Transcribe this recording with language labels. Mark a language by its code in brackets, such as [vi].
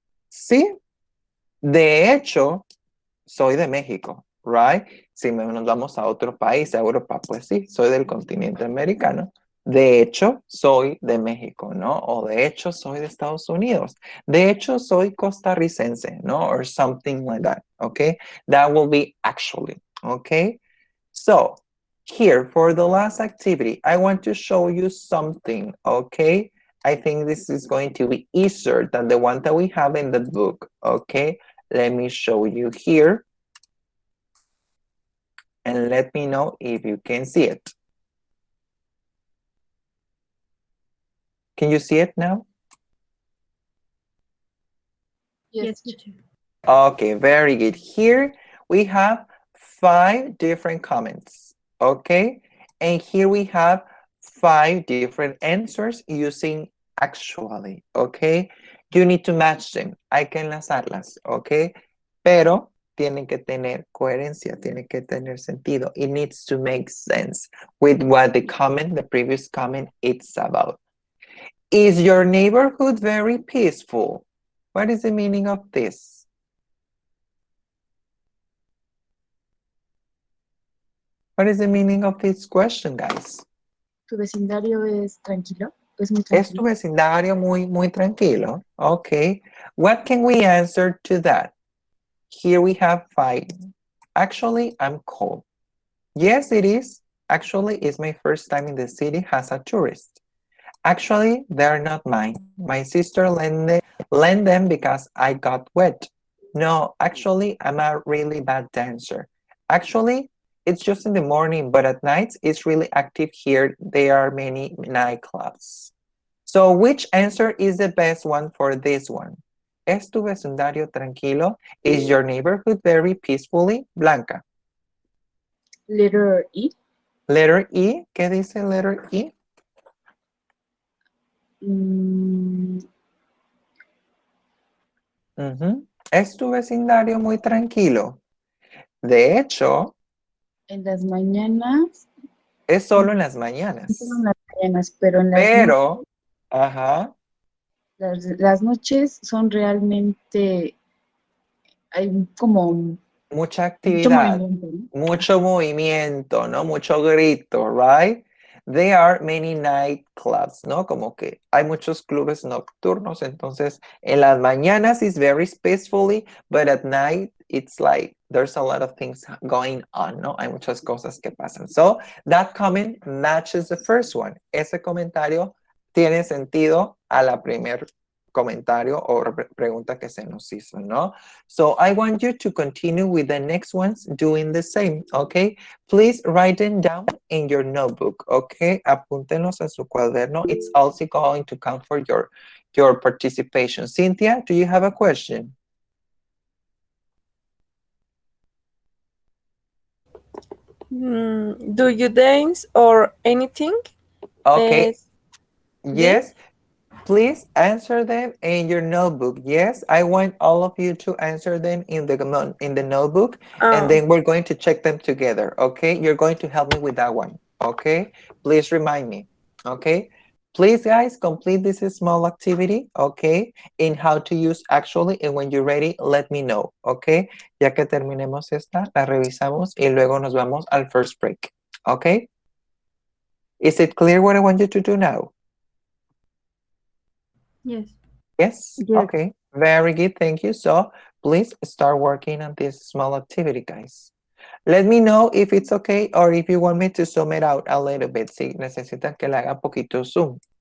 [es] Sí, de hecho, soy de México, right? Si nos vamos a otro país, a Europa, pues sí, soy del continente americano. De hecho, soy de México, ¿no? O de hecho, soy de Estados Unidos. De hecho, soy costarricense, ¿no? [en] Or something like that, okay? That will be actually, okay? So, here, for the last activity, I want to show you something, okay? I think this is going to be easier than the one that we have in the book, okay? Let me show you here. And let me know if you can see it. Can you see it now? Yes. Okay, very good. Here we have 5 different comments, okay? And here we have 5 different answers using actually, okay? You need to match them. [es] Hay que enlazarlas, [en] okay? [es] Pero tienen que tener coherencia, tienen que tener sentido. [en] It needs to make sense with what the comment, the previous comment, it's about. Is your neighborhood very peaceful? What is the meaning of this? What is the meaning of this question, guys? [es] ¿Tu vecindario es tranquilo? ¿Es muy ¿Es tu tranquilo? vecindario muy tranquilo? [en] Okay. What can we answer to that? Here we have 5. Actually, I'm cold. Yes, it is. Actually, it's my first time in the city as a tourist. Actually, they're not mine. My sister lent them because I got wet. No, actually, I'm a really bad dancer. Actually, it's just in the morning, but at night, it's really active here. There are many nightclubs. So which answer is the best one for this one? [es] ¿Es tu vecindario tranquilo? [en] Is your neighborhood very peacefully? Blanca. Letter E. Letter E. [es] ¿Qué dice [en] letter E? Mm, [es] ¿Es tu vecindario muy tranquilo? De hecho, En las mañanas, es solo en las solo en mañanas. las mañanas, pero en las noches, Pero, ajá, las noches son realmente, hay como mucha mucho actividad, movimiento, ¿no? mucho movimiento, ¿no? Mucho grito, right? [en] There are many nightclubs, ¿no? [es] Como que hay muchos clubes nocturnos, entonces en las mañanas [en] it's very peacefully, but at night it's like there's a lot of things going on, [es] ¿no? Hay muchas cosas que pasan. [en] So that comment matches the first one. [es] Ese comentario tiene sentido a la primer comentario o pregunta que se nos hizo, ¿no? [en] So I want you to continue with the next ones doing the same, okay? Please write them down in your notebook, okay? [es] Apúntenlos en su cuaderno. [en] It's also going to count for your participation. Cynthia, do you have a question? Do you dance or anything? Okay, Did? yes. Please answer them in your notebook. Yes, I want all of you to answer them in the notebook, and then we're going to check them together. Okay, you're going to help me with that one. Okay, please remind me. Okay, please, guys, complete this small activity. Okay, in how to use actually, and when you're ready, let me know. [es] Okay, ya que terminemos esta, la revisamos y luego nos vamos al [en] first break. Okay, is it clear what I want you to do now? Yes. Yes? Yes. Okay. Very good. Thank you. So please start working on this small activity, guys. Let me know if it's okay or if you want me to zoom it out a little bit. [es] Si necesitan que le haga poquito zoom.